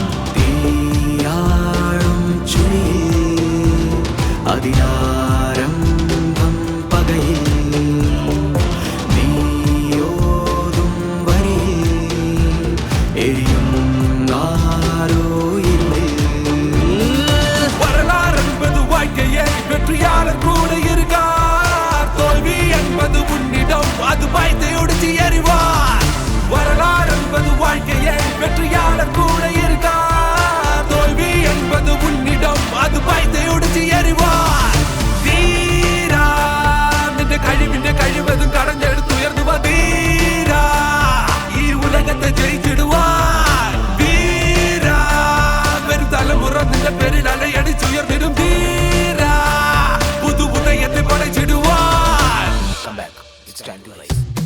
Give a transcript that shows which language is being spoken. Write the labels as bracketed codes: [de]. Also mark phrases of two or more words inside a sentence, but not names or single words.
[ml] തീയാഴും ചുഴിയിൽ അതിനാരംഭം പകയിൽ നീയോതും വരിയിൽ എരിയും ആരോ ഇരുളിൽ. [ta] வரலாறு என்பது வாழ்க்கையே வெற்றியாளர் கூட இருக்கார். தோல்வி என்பது உன்னிடம் அது பயத்தை ஒடிச்சு எறிவார். வரலாறு என்பது வாழ்க்கையே வெற்றியாளர் கூட இருக்கார். தோல்வி என்பது உன்னிடம் அது பயத்தை ஒடிச்சு எறிவார். [ml] ധീരാ നിന്റെ കഴിവിന്റെ കഴിവതും കടഞ്ഞെടുത്ത് ഉയർന്നു വധീരാ ഈ ഉലകത്തെ ജയിച്ചിടുവാൻ വീരാ. വരും തലമുറ നിന്റെ പേരിൽ അലയടിച്ചുയർന്നിടും ധീരാ. പുതു ഉദയത്തെ പടച്ചിടുവാൻ. [en] Come back. It's time to rise.